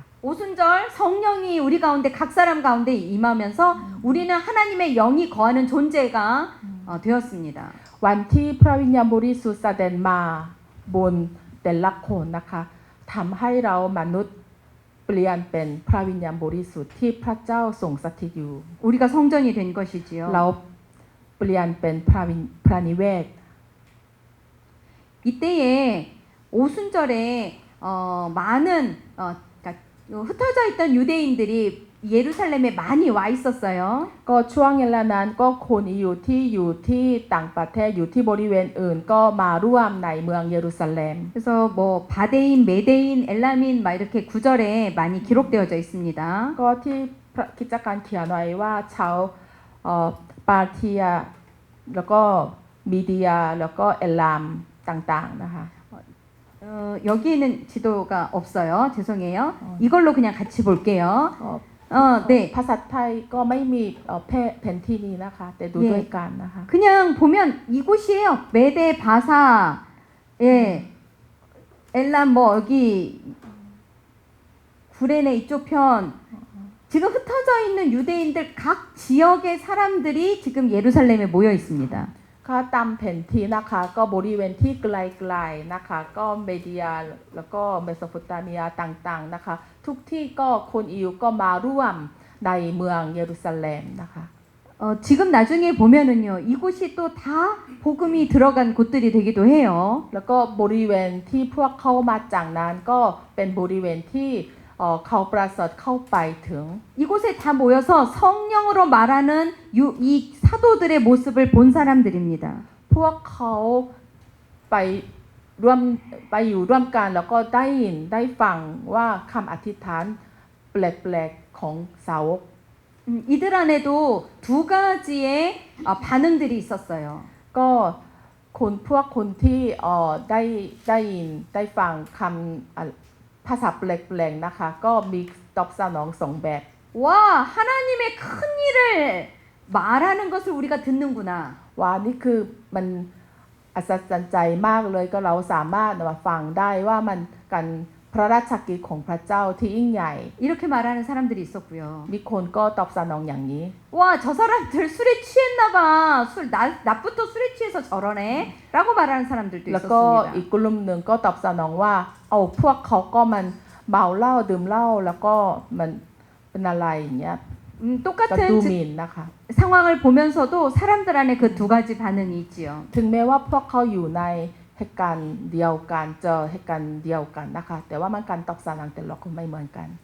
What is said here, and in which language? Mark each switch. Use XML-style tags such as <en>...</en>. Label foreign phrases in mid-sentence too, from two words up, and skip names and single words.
<ko>오순절 성령이 우리 가운데 각 사람 가운데 임하면서 우리는 하나님의 영이 거하는 존재가 되었습니다.</ko> <th>วันที่พระวิญญาณบริสุทธิ์แสดงมาบนแต่ละคนนะคะทำให้เรามนุษย์เปลี่ยนเป็นพระวิญญาณบริสุทธิ์ที่พระเจ้าทรงสถิตอยู่</th> <ko>우리가 성전이 된 것이지요.</ko> <th>เราเปลี่ยนเป็นพระนิเวศ</th> <ko>이때에 오순절에 많은 그러니까 흩어져 있던 유대인들이 예루살렘에 많이 와 있었어요.</ko> <th>ก็ช่วงเวลานั้นก็คนอยู่ที่ต่างประเทศอยู่ที่บริเวณอื่นก็มาร่วมในเมืองเยรูซาเล็ม</th> <ko>그래서 뭐 바데인, 메데인, 엘라민 막 이렇게 구절에 많이 기록되어져 있습니다.</ko> <th>ก็ที่กิจการเขียนไว้ว่าชาวปาเทียแล้วก็มีเดียแล้วก็เอลามต่างๆนะคะ</th> <ko>여기에는 지도가 없어요. 죄송해요. 이걸로 그냥 같이 볼게요. 네.</ko> <th>ภาษาไทยก็ไม่มีแผนที่นี้นะคะแต่ดูด้วยกันนะคะ</th> <ko>그냥 보면 이곳이에요. 메데, 바사, 예, 엘람 뭐 여기 구레네 이쪽 편 지금 흩어져 있는 유대인들 각 지역의 사람들이 지금 예루살렘에 모여 있습니다.</ko> <th>ก็ตามแผนที่นะคะก็บริเวณที่ไกลๆนะคะก็เมเดียแล้วก็เมโสโปเตเมียต่างๆนะคะทุกที่ก็คนอิวก็มาร่วมในเมืองเยรูซาเล็มนะคะ</th> <ko>지금 나중에 보면은요 이곳이 또 다 복음이 들어간 곳들이 되기도 해요.</ko> <th>แล้วก็บริเวณที่พวกเขามาจากนั้นก็เป็นบริเวณที่เขาประเสริฐเข้าไปถึง</th> <ko>이곳에 다 모여서 성령으로 말하는 이 사도들의 모습을 본 사람들입니다.</ko> <th>พวกเขาไปอยู่ร่วมกันแล้วก็ได้ยินได้ฟังว่าคำอธิษฐานแปลกๆของสาวก</th> <ko>이들 안에도 두 가지의 반응들이 있었어요.</ko> <th>ก็พวกคนที่ได้ยินได้ฟังคำภาษาแปลกๆนะคะก็มีตอบสนอง2แบบ</th> <ko>와 하나님의 큰 일을 말하는 것을 우리가 듣는구나.</ko> <th>ว่านี่คือมันอัศจรรย์ใจมากเลยก็เราสามารถมาฟังได้ว่ามันการพระราชกิจของพระเจ้าที่ยิ่งใหญ่</th> <ko>이렇게 말하는 사람들이 있었고요.</ko> <th>มีคนก็ตอบสนองอย่างนี้</th> <ko>와, 저 사람들 술에 취했나 봐. 낮부터 술에 취해서 저러네. 라고 말하는 사람들도</ko> <th>แล้วก็อีก</th> <ko>있었습니다.</ko> <th>กลุ่มหนึ่งก็ตอบสนองว่าเอาพวกเขาก็มันเมาเหล้าดื่มเหล้าแล้วก็มันเป็นอะไรอย่างเงี้ยก็ดู</th> <ko>똑같은</ko> <th>หมิ่นนะคะ</th> <ko>상황을 보면서도 사람들 안에 그 두 가지 반응이 있지요.</ko> <th>ถึงแม้ว่าพวกเขาอยู่ในเหตุการณ์เดียวกันเจอเหตุการณ์เดียวกันนะคะแต่ว่ามันการตอบสนองแต่ละคนไม่เหมือนกัน</th>